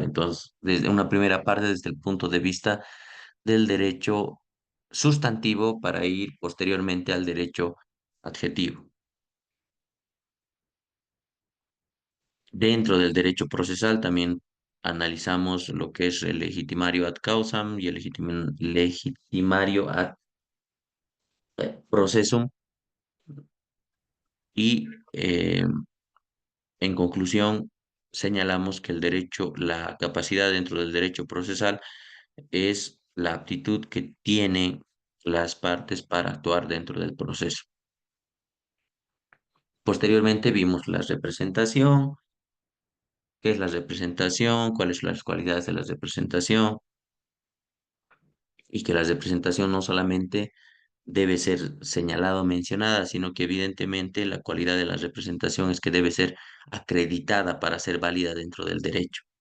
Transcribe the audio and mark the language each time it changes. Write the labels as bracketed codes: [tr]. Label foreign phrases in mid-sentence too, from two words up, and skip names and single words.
[es] Entonces, desde una primera parte, desde el punto de vista del derecho sustantivo para ir posteriormente al derecho adjetivo. Dentro del derecho procesal también analizamos lo que es el legitimario [la] ad causam [es] y el legitimario [la] ad processum [es] y en conclusión señalamos que la capacidad dentro del derecho procesal es la aptitud que tienen las partes para actuar dentro del proceso. Posteriormente vimos la representación, qué es la representación, cuáles son las cualidades de la representación y que la representación no solamente debe ser señalada o mencionada, sino que evidentemente la cualidad de la representación es que debe ser acreditada para ser válida dentro del derecho.